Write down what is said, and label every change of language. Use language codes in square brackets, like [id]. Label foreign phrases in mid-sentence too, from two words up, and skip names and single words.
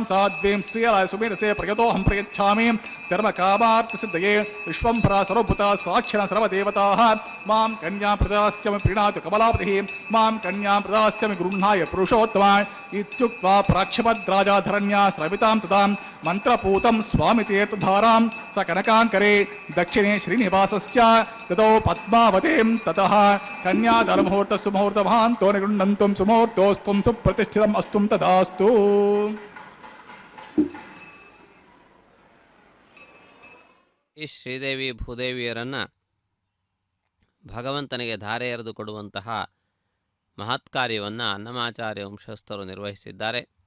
[sa] ಸಾಧ್ವೀಂ ಶ್ರೀಯಲಾಯ ಸುಮೇರಸೇ ಪ್ರಯತೋಹಂ ಪ್ರಯಚ್ಛಾಮಿ ಧರ್ಮಕಾಮಾರ್ಥಸಿದ್ಧಯೇ ವಿಶ್ವಂಭರಾ ಸರ್ವಭೂತಾ ಸಾಕ್ಷಿಣ ಸರ್ವದೇವತಾಃ ಮಾಂ ಕನ್ಯಾಂ ಪ್ರದಾಸ್ಯಾಮಿ ಪ್ರೀಣಾತು ಕಮಲಾಪತಿಃ ಮಾಂ ಕನ್ಯಾಂ ಪ್ರದಾಸ್ಯಾಮಿ ಗೃಹ್ಣಾಯ ಪುರುಷೋತ್ತಮ ಇತ್ಯುಕ್ತ್ವಾ ಪ್ರಾಕ್ಷಿಪದ್ರಾಜಾಧರಣ್ಯಾ ಸ್ರವಿತಾಂ ತದಾಂ ಮಂತ್ರಪೂತಂ ಸ್ವಾಮಿ ತೀರ್ಥಧಾರಾಂ ಸ ಕನಕಾಂಕರೆ ದಕ್ಷಿಣೆ ಶ್ರೀನಿವಾಸಸ್ಯ ತದೋ ಪದ್ಮಾವತೀಂ ತತಃ ಕನ್ಯಾದಾನಮುಹೂರ್ತ ಸುಮುಹೂರ್ತ ಮಹಾಂತೋ ನಿಗೃಣ್ಣಂತುಂ ಸುಮುಹೂರ್ತೋಸ್ತುಂ ಸುಪ್ರತಿಷ್ಠಿತಂ ಅಸ್ತುಂ ತದಾಸ್ತು. [kn] ಈ ಶ್ರೀದೇವಿ ಭೂದೇವಿಯರನ್ನು ಭಗವಂತನಿಗೆ ಧಾರೆ ಎರೆದು ಕೊಡುವಂತಹ ಮಹತ್ಕಾರ್ಯವನ್ನು ಅನ್ನಮಾಚಾರ್ಯ ವಂಶಸ್ಥರು ನಿರ್ವಹಿಸಿದ್ದಾರೆ.